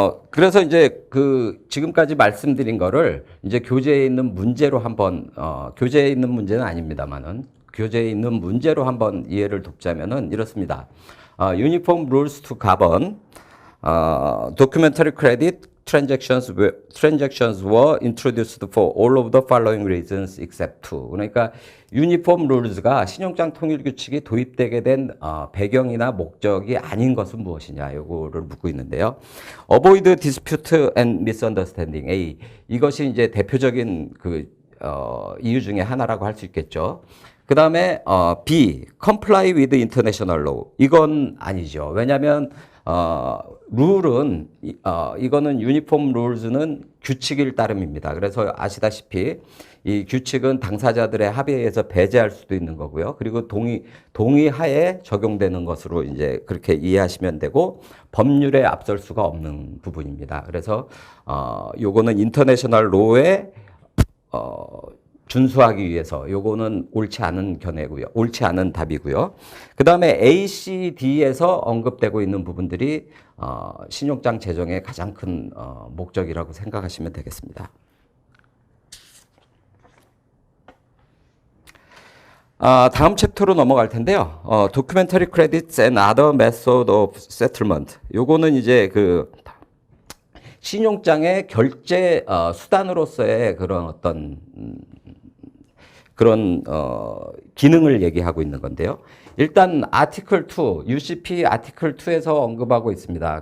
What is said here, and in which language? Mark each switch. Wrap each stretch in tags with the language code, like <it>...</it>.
<ko>그래서 이제 그 지금까지 말씀드린 거를 이제 교재에 있는 문제로 한번, 교재에 있는 문제는 아닙니다만은 교재에 있는 문제로 한번 이해를 돕자면은 이렇습니다.</ko> <en>Uniform Rules to Govern, Documentary Credit transactions were introduced for all of the following reasons except two. 그러니까 유니폼 룰즈가 신용장 통일 규칙이 도입되게 된 배경이나 목적이 아닌 것은 무엇이냐 요거를 묻고 있는데요. Avoid dispute and misunderstanding. A.</en> <ko>이것이 이제 대표적인 그 이유 중에 하나라고 할 수 있겠죠. 그 다음에 B.</ko> <en>Comply with international law.</en> <ko>이건 아니죠. 왜냐하면 룰은 이거는 유니폼 룰즈는 규칙일 따름입니다. 그래서 아시다시피 이 규칙은 당사자들의 합의에 의해서 배제할 수도 있는 거고요. 그리고 동의하에 적용되는 것으로 이제 그렇게 이해하시면 되고 법률에 앞설 수가 없는 부분입니다. 그래서 요거는 인터내셔널 로에 준수하기 위해서 요거는 옳지 않은 견해고요. 옳지 않은 답이고요. 그다음에 A, C, D에서 언급되고 있는 부분들이 신용장 제정의 가장 큰 목적이라고 생각하시면 되겠습니다. 다음 챕터로 넘어갈 텐데요.</ko> <en>Documentary Credits and Other Methods of Settlement.</en> <ko>요거는 이제 그 신용장의 결제 수단으로서의 그런 어떤 그런 기능을 얘기하고 있는 건데요. 일단 아티클 2, UCP 아티클 2에서 언급하고 있습니다.</ko>